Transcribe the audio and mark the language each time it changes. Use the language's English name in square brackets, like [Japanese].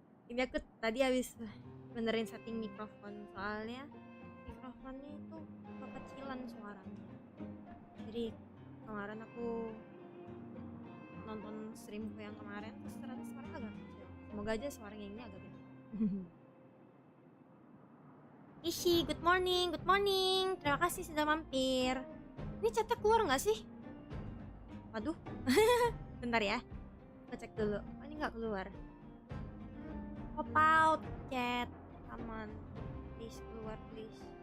[Indonesian] Ini aku tadi habis benerin setting mikrofon, soalnya mikrofonnya itu kekecilan suaranya. Jadi kemarin aku nonton streamku yang kemarin, terus ternyata suaranya agak kecil. Semoga aja suaranya ini agak gede. [English] Ishi, good morning, good morning. [Indonesian] Terima kasih sudah mampir. Ini chatnya keluar nggak sih? Waduh, bentar ya. Kita cek dulu. Oh, ini nggak keluar. [English] Pop out chat, come on, please [Indonesian] keluar [English] please.